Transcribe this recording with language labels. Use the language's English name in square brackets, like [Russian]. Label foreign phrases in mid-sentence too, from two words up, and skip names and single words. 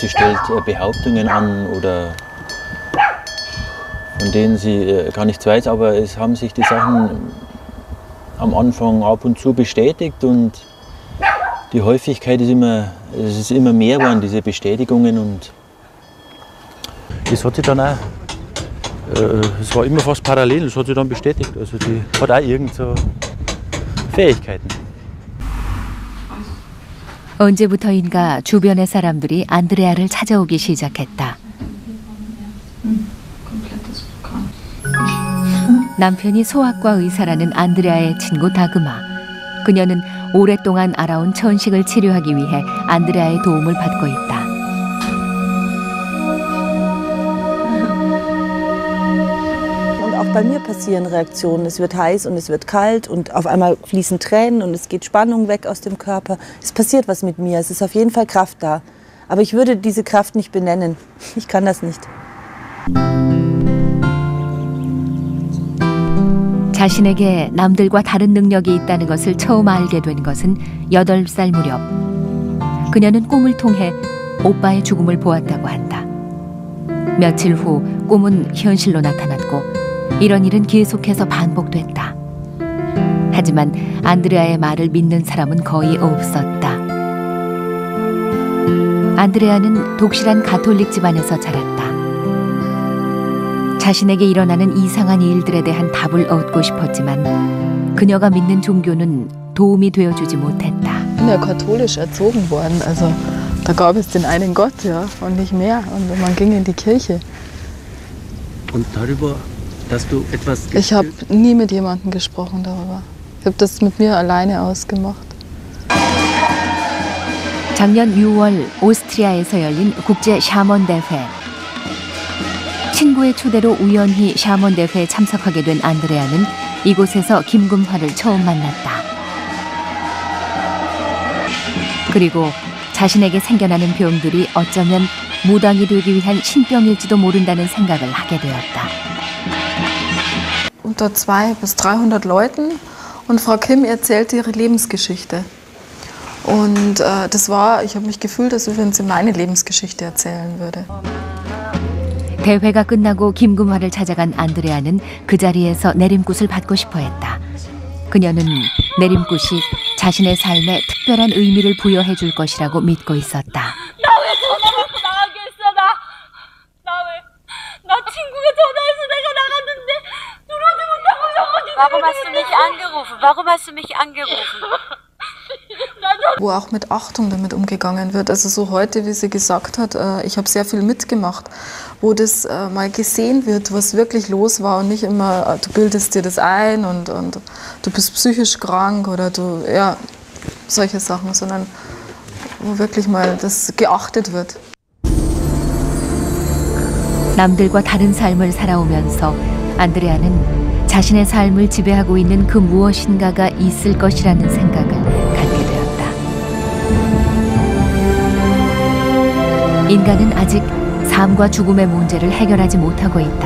[German] Sie stellt Behauptungen an oder von denen sie gar nichts weiß, aber es haben sich die Sachen am Anfang ab und zu bestätigt und die Häufigkeit ist immer mehr geworden, diese Bestätigungen, und das hat sie dann auch, es war immer fast parallel, das hat sie dann bestätigt, also die hat auch irgend so Fähigkeiten. [Korean] 언제부터인가 주변의 사람들이 안드레아를 찾아오기 시작했다. 남편이 소아과 의사라는 안드레아의 친구 다그마. 그녀는 오랫동안 알아온 천식을 치료하기 위해 안드레아의 도움을 받고 있다. [German] Und auch bei mir passieren Reaktionen. Es wird heiß und es wird kalt und auf einmal fließen Tränen und es geht Spannung weg aus dem Körper. Es passiert was mit mir. Es ist auf jeden Fall Kraft da. Aber ich würde diese Kraft nicht benennen. Ich kann das nicht. [Korean] 자신에게 남들과 다른 능력이 있다는 것을 처음 알게 된 것은 8살 무렵. 그녀는 꿈을 통해 오빠의 죽음을 보았다고 한다. 며칠 후 꿈은 현실로 나타났고 이런 일은 계속해서 반복됐다. 하지만 안드레아의 말을 믿는 사람은 거의 없었다. 안드레아는 독실한 가톨릭 집안에서 자랐다. 자신에게 일어나는 이상한 일들에 대한 답을 얻고 싶었지만 그녀가 믿는 종교는 도움이 되어주지 못했다. [German] Ich bin ja katholisch erzogen worden, also da gab es den einen Gott, ja, und nicht mehr. Und man ging in die Kirche. Und darüber, dass du etwas... Ich habe nie mit jemandem gesprochen darüber. Ich habe das mit mir alleine ausgemacht. [Korean] 작년 6월 오스트리아에서 열린 국제 샤먼 대회. 친구의 초대로 우연히 샤먼 대회에 참석하게 된 안드레아는 이곳에서 김금화를 처음 만났다. 그리고 자신에게 생겨나는 병들이 어쩌면 무당이 되기 위한 신병일지도 모른다는 생각을 하게 되었다. [German] Unter 200 bis 300 Leuten und Frau Kim erzählte ihre Lebensgeschichte. Und ich habe mich gefühlt, als wenn sie meine Lebensgeschichte erzählen würde. [Korean] 대회가 끝나고 김금화를 찾아간 안드레아는 그 자리에서 내림굿을 받고 싶어 했다. 그녀는 내림굿이 자신의 삶에 특별한 의미를 부여해 줄 것이라고 믿고 있었다. 나 왜 전화받고 나가게 했어? 나 친구가 전화해서 내가 나갔는데 들어오지 못하고 저거지. [German] Warum hast du mich angerufen? Warum hast du mich angerufen? Wo auch mit Achtung damit umgegangen wird. Also so heute, wie sie gesagt hat, ich habe sehr viel mitgemacht, wo das mal gesehen wird, was wirklich los war und nicht immer, du bildest dir das ein und du bist psychisch krank oder solche Sachen, sondern wo wirklich mal das geachtet wird. [Korean] 남들과 다른 삶을 살아오면서 안드레아는 자신의 삶을 지배하고 있는 그 무엇인가가 있을 것이라는 생각을 갖게 되었다. 인간은 아직 삶과 죽음의 문제를 해결하지 못하고 있다.